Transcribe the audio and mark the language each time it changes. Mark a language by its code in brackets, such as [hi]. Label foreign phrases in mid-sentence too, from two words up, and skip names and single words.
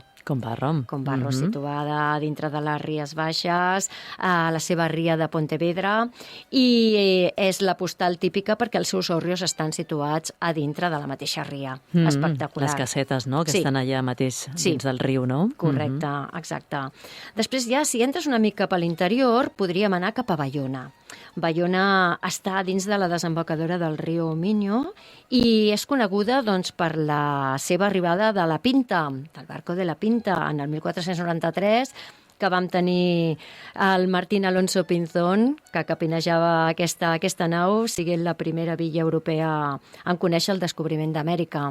[ca] Combarro, situada dintre de les Ries Baixes, a la seva ria de Pontevedra, i és la postal típica perquè els seus hòrrios estan situats a dintre de la mateixa ria. Espectacular. Les casetes, no?, que estan allà mateix dins del riu, no? Correcte, exacte. Després ja, si entres una mica cap a l'interior, podríem anar cap a Baiona. Baiona està dins de la desembocadura del riu Miño i és coneguda doncs, per la seva arribada de la Pinta, del barco de la Pinta, en el 1493, que vam tenir el Martín Alonso Pinzón, que capinejava aquesta nau, siguent la primera villa europea en conèixer el descobriment d'Amèrica.